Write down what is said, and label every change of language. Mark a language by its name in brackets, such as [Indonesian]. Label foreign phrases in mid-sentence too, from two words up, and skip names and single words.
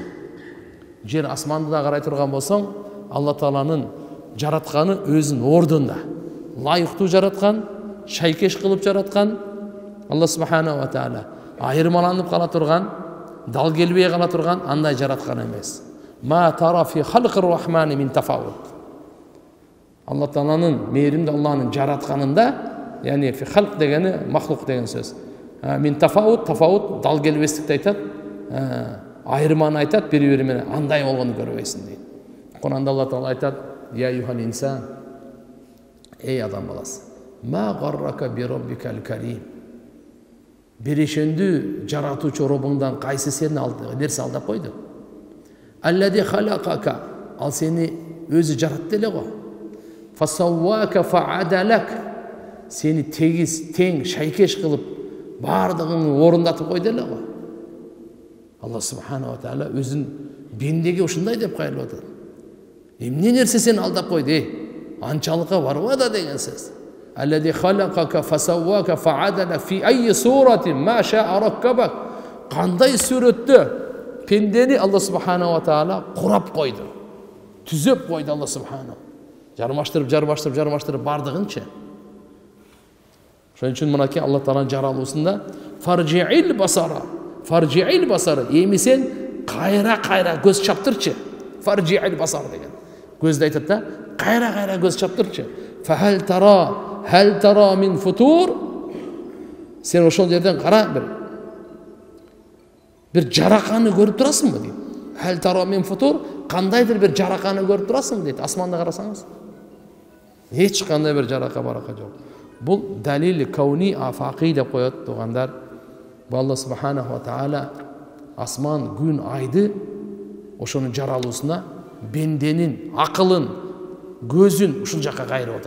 [Kyrgyz] Жер асманды да карай турган болсоң, Алла Тааланын жаратканы өзүнүн ордунда. Лайыктуу жараткан, шайкеш кылып жараткан Алла субханаху ва таала. Айырмаланып кала турган, дал келбей кала турган андай жараткан эмес. [Arabic] ما ترى في خلق الرحمن من تفاوت. [Kyrgyz] Алла Тааланын, мээримдүү Алланын жаратканында, яни [Arabic] في خلق [Kyrgyz] дегени махлук деген сөз. [Arabic] من تفاوت, [Kyrgyz] тафаут дал келбестикти айтат, айырманы айтат, бири-бири менен андай болгонун көрбөйсүң дейт. Куранда Алла Таала айтат: [Arabic] "يا أيها الإنسان, [Kyrgyz] ey адам баласы, [Arabic] ما غرك بربك الكريم." [Kyrgyz] Берешендүү жаратуучу Робуңдан кайсы сени нерсе алдап койду? [Arabic] الذي خلقك, [Kyrgyz] ал сени өзү жаратты эле го. [Arabic] فسواك فعدلك, [Kyrgyz] сени тегиз, тең, шайкеш кылып, бардыгын орундатып койду эле го. Алла субханаху ва таала өзүн бендеге ушундай деп кайрылып атат. Эмне нерсе сени алдап койду? Анчалыкка барба да деген сөз. [Arabic] الذي خلقك فسواك فعدلك في أي صورة ما شاء ركبك. [Kyrgyz] Кандай сүрөттө пендени Алла субханаху ва таала курап койду. Түзөп койду Алла субханаху. Жармаштырып бардыгынча. Ошон үчүн мынакей Алла Тааланын жаралуусунда [Arabic] فارجع البصر. فارجع البصر. [Kyrgyz] Эми сен кайра көз чаптырчы. [Arabic] فارجع البصر [Kyrgyz] деген. Көздү айтат да, кайра көз чаптырчы. [Arabic] فهل ترى هل ترى من فطور? [Kyrgyz] Sen ошол жерден кара bir жараканы көрүп турасыңбы дейт. [Arabic] هل ترى من فطور? [Kyrgyz] Кандайдыр bir жараканы көрүп турасың дейт. Асманда карасаңыз. Эч кандай bir жарака барака жок. Бул [Arabic] دليل كوني آفاقي [Kyrgyz] деп коет тугандар. Алла субханаху ва таала асман, күн, айды ошонун жаралуусуна бенденин акылын, көзүн ушул жакка кайрып атат.